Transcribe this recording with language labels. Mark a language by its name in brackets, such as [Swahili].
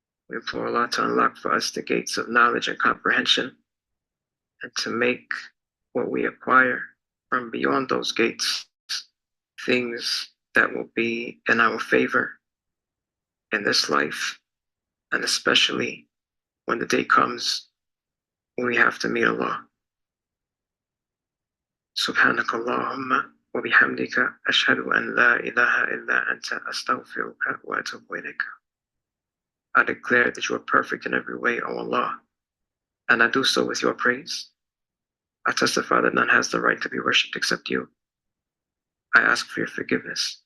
[English] We implore Allah to unlock for us the gates of knowledge and comprehension, and to make what we acquire from beyond those gates things that will be in our favor in this life, and especially when the day comes when we have to meet Allah. [Arabic] سبحانك اللهم وبحمدك أشهد أن لا إله إلا أنت أستغفرك وأتوب إليك. [English] I declare that you are perfect in every way, O Allah, and I do so with your praise. I testify that none has the right to be worshipped except you. I ask for your forgiveness.